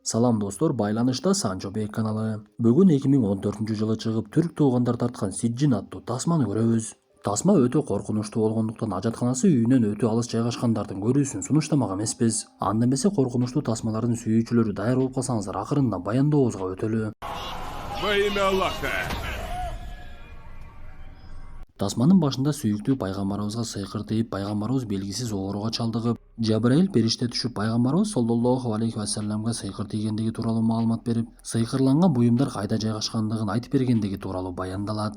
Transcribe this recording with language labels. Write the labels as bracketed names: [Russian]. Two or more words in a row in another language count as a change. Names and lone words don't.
[Kyrgyz] Салам достор, байланышта Санчо Бек каналы. Бүгүн 2014-жылы чыгып түрк туугандар тарткан Сиджин аттуу тасманы көрөбүз. Тасма өтө коркунучтуу болгондуктан ажатканасы үйүнөн өтө алыс жайгашкандардын көрүүсүн сунуштамак эмеспиз. Анда эмесе коркунучтуу тасмалардын сүйүүчүлөрү даяр болуп калсаңыздар, акырында баянdoобузга өтөлү. [Russian] Во имя Аллаха! [Kyrgyz] Тасманын башында сүйүктүү пайгамбарыбызга сыйкыр тийип, пайгамбарыбыз белгисиз ооруга чалдыгып, Жабраил периште түшүп пайгамбарыбыз [Arabic] صلى الله عليه وسلم [Kyrgyz] сыйкыр тийгендиги тууралуу маалымат берип, сыйкырланган буюмдар кайда жайгашкандыгын айтып бергендиги тууралуу баяндалат.